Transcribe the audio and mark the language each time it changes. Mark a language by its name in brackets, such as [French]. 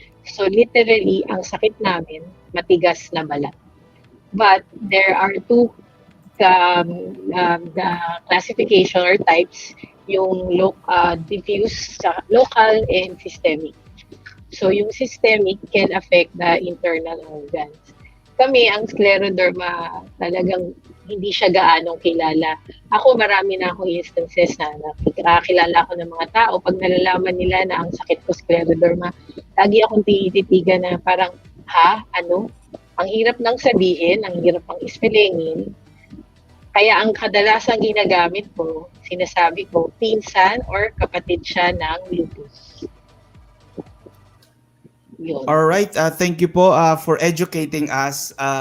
[Filipino] So literally, ang sakit namin, matigas na balat. [English] But there are two the classification or types, yung diffuse, local and systemic. So yung systemic can affect the internal organs. [Filipino] Kami, ang scleroderma, talagang hindi siya gaanong kilala. Ako, marami na akong instances na nakikilala ko ng mga tao. Pag nalalaman nila na ang sakit ko scleroderma, lagi akong tititigan na parang, ano? Ang hirap nang sabihin, ang hirap pang ispelingin. Kaya ang kadalasang ginagamit ko, sinasabi ko, [English] pinsan or kapatid [Filipino] siya ng lupus. Yun. [English] All right, thank you po for educating us.